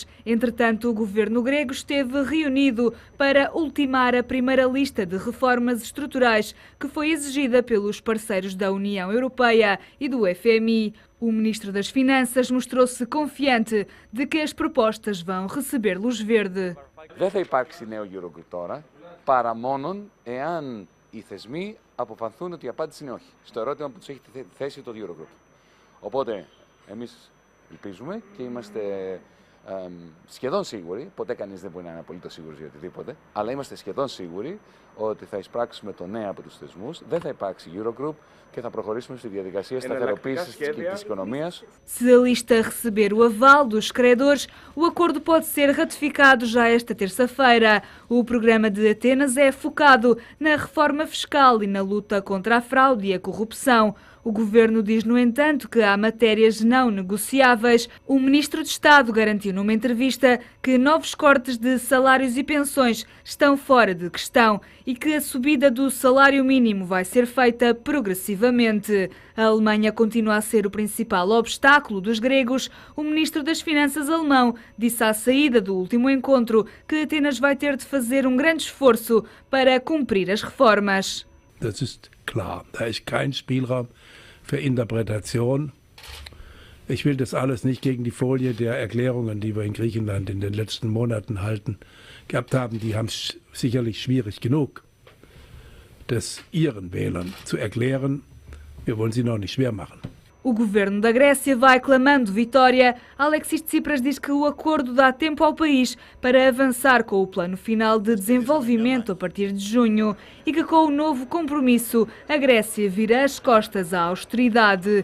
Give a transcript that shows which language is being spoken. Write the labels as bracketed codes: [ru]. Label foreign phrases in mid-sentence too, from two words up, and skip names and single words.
[pt] Entretanto, o governo grego esteve reunido para ultimar a primeira lista de reformas estruturais que foi exigida pelos parceiros da União Europeia e do FMI. O ministro das Finanças mostrou-se confiante de que as propostas vão receber luz verde. [el] Δεν θα υπάρξει νέο Eurogroup τώρα, παρά μόνον εάν οι θεσμοί αποφανθούν ότι η απάντηση είναι όχι, στο ερώτημα που τους έχει θέσει το Eurogroup. Οπότε, εμείς ελπίζουμε και είμαστε σχεδόν σίγουροι, ποτέ κανείς δεν μπορεί να είναι απολύτως σίγουρος για οτιδήποτε, αλλά είμαστε σχεδόν σίγουροι ότι θα εισπράξουμε το ναι από τους θεσμούς, δεν θα υπάρξει Eurogroup και θα προχωρήσουμε στη διαδικασία σταθεροποίησης της οικονομίας. [pt] Se a lista receber o aval dos credores, o acordo pode ser ratificado já esta terça-feira. O programa de Atenas é focado na reforma fiscal e na luta contra a fraude e a corrupção. O governo diz, no entanto, que há matérias não negociáveis. O ministro de Estado garantiu numa entrevista que novos cortes de salários e pensões estão fora de questão e que a subida do salário mínimo vai ser feita progressivamente. A Alemanha continua a ser o principal obstáculo dos gregos. O ministro das Finanças alemão disse à saída do último encontro que Atenas vai ter de fazer um grande esforço para cumprir as reformas. [de] Das ist klar. Da ist kein Spielraum für Interpretation. Ich will das alles nicht gegen die Folie der Erklärungen, die wir in Griechenland in den letzten Monaten gehabt haben. Die haben es sicherlich schwierig genug, das ihren Wählern zu erklären. Wir wollen sie noch nicht schwer machen. [pt] O governo da Grécia vai clamando vitória. Alexis Tsipras diz que o acordo dá tempo ao país para avançar com o plano final de desenvolvimento a partir de junho e que com o novo compromisso a Grécia vira as costas à austeridade.